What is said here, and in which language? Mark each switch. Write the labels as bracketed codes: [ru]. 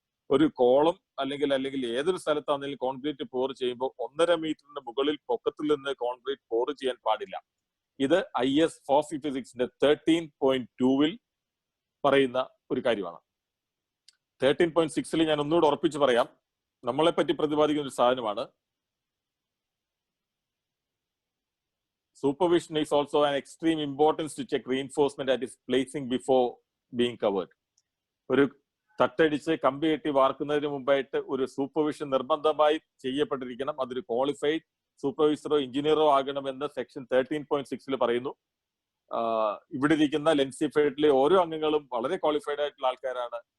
[ml] ഒരു കോളം അല്ലെങ്കിൽ ഏതൊരു സ്ഥലത്താണെങ്കിലും കോൺക്രീറ്റ് പോർ ചെയ്യുമ്പോൾ 1.5 മീറ്ററിന് മുകളിൽ പൊക്കത്തിൽ നിന്ന് കോൺക്രീറ്റ് പോർ ചെയ്യാൻ പാടില്ല. ഇത് IS 456ന്റെ 13.2 പറയുന്ന ഒരു കാര്യമാണ്. 13.6 ഞാൻ ഒന്നുകൂടെ ഉറപ്പിച്ച് പറയാം, നമ്മളെ പറ്റി പ്രതിപാദിക്കുന്ന ഒരു സാധനമാണ്. [en] Supervision is also an extreme importance to check reinforcement that is placing before being covered. [ml] ഒരു തട്ടടിച്ച് കമ്പി കെട്ടി വാർക്കുന്നതിന് മുമ്പായിട്ട് ഒരു സൂപ്പർവിഷൻ നിർബന്ധമായി ചെയ്യപ്പെട്ടിരിക്കണം. അതൊരു ക്വാളിഫൈഡ് സൂപ്പർവൈസറോ എഞ്ചിനീയറോ ആകണമെന്ന് സെക്ഷൻ 13.6 പറയുന്നു. ഇവിടെ ഇരിക്കുന്ന ലെൻസിഫൈഡിലെ ഓരോ അംഗങ്ങളും വളരെ ക്വാളിഫൈഡ് ആയിട്ടുള്ള ആൾക്കാരാണ്.